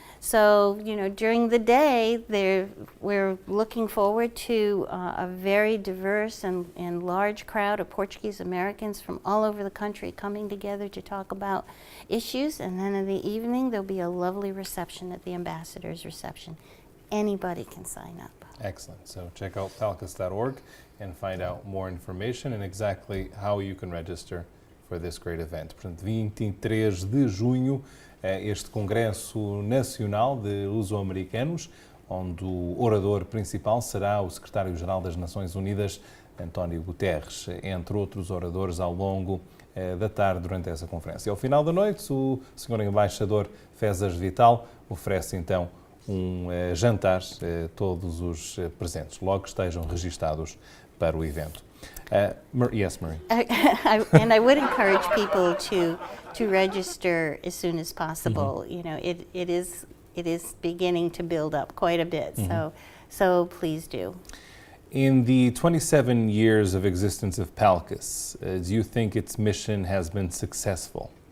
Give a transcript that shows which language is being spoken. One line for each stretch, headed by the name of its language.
English: So, you know, during the day, we're looking forward to a very diverse and large crowd of Portuguese Americans from all over the country coming together to talk about issues. And then in the evening, there'll be a lovely reception at the ambassador's reception. Anybody can sign up. Excellent. So check out palcus.org and find out more information and exactly how you can register for this great event.
Portuguese: Portanto, 23 de junho, este Congresso Nacional de Luso-Americanos, onde o orador principal será o secretário-geral das Nações Unidas, António Guterres, entre outros oradores ao longo da tarde durante essa conferência. Ao final da noite, o Sr. Embaixador Fezas Vital oferece então jantar a todos os presentes, logo que estejam registados para o evento.
English: Yes, Marie. And I would encourage people to register as soon as possible. You know, it is beginning to build up quite a bit. So please do. In the 27 years of existence of PALCUS, do you think its mission has been successful?